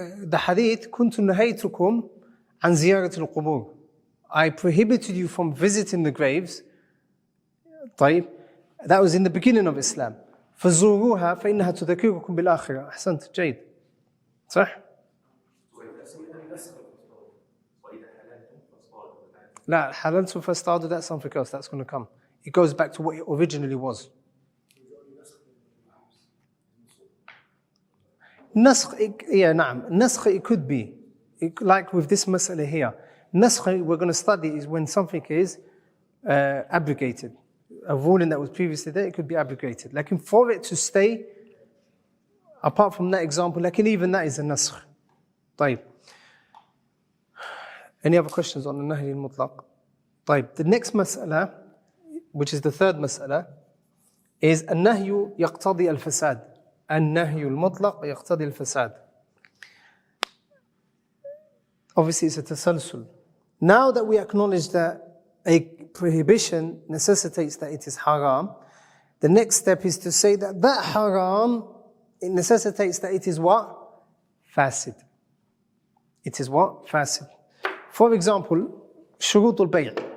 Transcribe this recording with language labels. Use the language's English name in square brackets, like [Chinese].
[English] The hadith, [Arabic] كنت نهيتكم عن زيارة القبور. [English] I prohibited you from visiting the graves. [Arabic] طيب. [English] That was in the beginning of Islam. [Arabic] فزوروها فإنها تذكركم بالآخرة. أحسنت جيد. صح؟ لا حللتم فاصطادوا, [English] that's something else that's going to come. It goes back to what it originally was. Nasakh, yeah, نعم. Nasakh, it could be. Like with this mas'ala here. Nasakh, we're going to study, is when something is abrogated. A ruling that was previously there, it could be abrogated. Like, for it to stay, apart from that example, like, even that is a nasakh. [Arabic] طيب. [English] Any other questions on the nahy al-mutlaq? [Arabic] طيب. [English] The next mas'ala, which is the third mas'ala, [Arabic] is النهي يقتضي الفساد. النهي المطلق يقتضي الفساد. [English] Obviously it's a tasalsul. Now that we acknowledge that a prohibition necessitates that it is haram, the next step is to say that that haram, it necessitates that it is what? Fasid. It is what? Fasid. For example, shurut al-bay'.